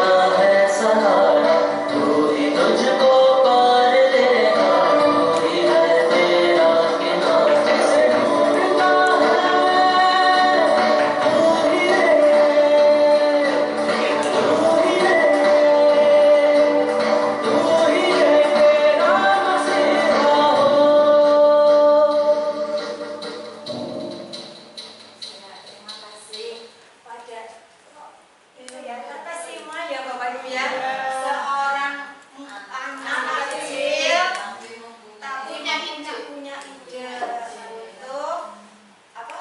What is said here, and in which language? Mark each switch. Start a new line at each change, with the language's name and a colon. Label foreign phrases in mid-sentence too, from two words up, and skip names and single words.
Hindi: है सहारा तू ही तुझको पार लेगा तू ही है तेरा किनारा से ढूंढता है तू ही तेरा मसीहा हो।
Indonesian: Terima kasih pada itu ya, terkesima ya Bapak Ibu ya, seorang anak kecil tapi punya ide untuk apa?